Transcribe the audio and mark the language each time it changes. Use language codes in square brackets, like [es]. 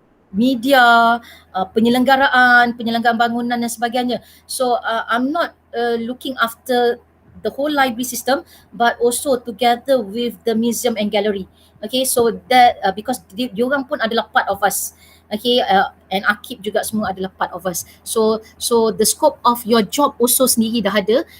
[ms] media, penyelenggaraan bangunan dan sebagainya. [en] So I'm not looking after the whole library system, but also together with the museum and gallery. Okay, so that because [ms] diorang pun adalah [en] part of us. Okay, and Akib [ms] juga semua adalah [en] part of us. So the scope of your job also [ms] sendiri dah ada.